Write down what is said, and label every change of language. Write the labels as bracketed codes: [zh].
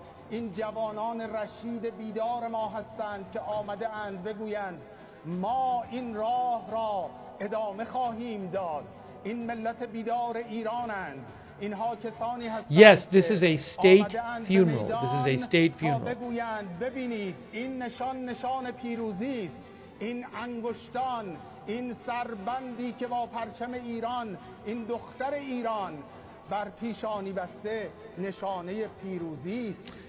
[fa] این جوانان رشید بیدار ما هستند که آمده اند بگویند ما این راه را ادامه خواهیم داد. این ملت بیدار ایرانند. اینها کسانی هستند. [en] Yes, this is a state funeral. This is a state funeral. [fa] بگویند ببینید این نشان پیروزی است. این انگشتان، این سربندی که با پرچم ایران، این دختر ایران بر پیشانی بسته نشانه پیروزی است.